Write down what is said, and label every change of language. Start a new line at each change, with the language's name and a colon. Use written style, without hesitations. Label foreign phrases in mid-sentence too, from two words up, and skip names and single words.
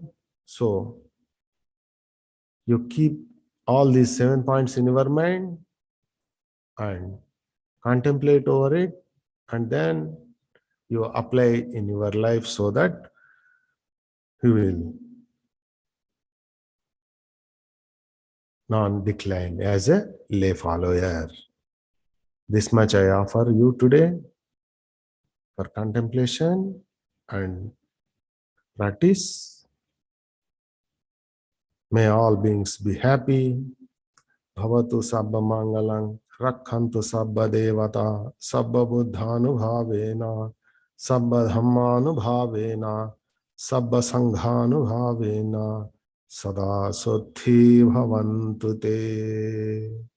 English: So you keep all these 7 points in your mind and contemplate over it, and then you apply in your life so that you will non-decline as a lay follower. This much I offer you today for contemplation and practice. May all beings be happy.
Pali: Bhavatu sabba mangalang, rakhantu sabba devata, sabba buddhanubhavena, sabba dhammanubhavena, sabba sanghanubhavena, sada suddhi bhavantu te.